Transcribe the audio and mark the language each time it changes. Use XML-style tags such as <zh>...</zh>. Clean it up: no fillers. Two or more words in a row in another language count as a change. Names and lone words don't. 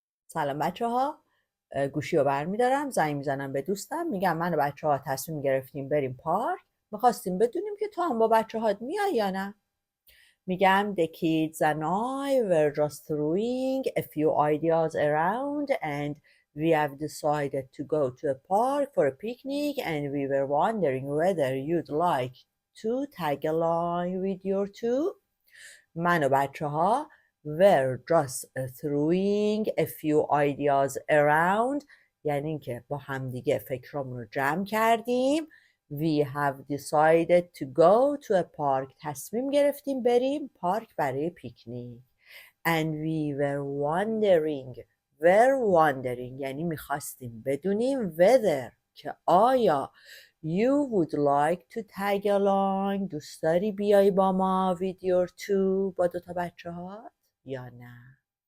<fa>سلام بچه ها، گوشی رو برمیدارم، زنگ میزنم به دوستم، میگم من و بچه ها تصمیم گرفتیم بریم پارک، میخواستیم بدونیم که تو هم با بچه هات میای یا نه.</fa> <en>میگم the kids and I were just throwing a few ideas around and we have decided to go to a park for a picnic and we were wondering whether you'd like to tag along with your two.</en> <fa>من و بچه ها</fa> <en>were just throwing a few ideas around،</en> <fa>یعنی اینکه با همدیگه فکرامون رو جمع کردیم.</fa> <en>We have decided to go to a park،</en> <fa>تصمیم گرفتیم بریم پارک برای پیکنیک.</fa> <en>And we were wondering</en> <fa>یعنی میخواستیم بدونیم</fa> <en>whether</en> <fa>که آیا</fa> <en>You would like to tag along،</en> <fa>دوست داری بیای با ما</fa> <en>with your two،</en> <fa>با دوتا بچه هات یا نه؟</fa>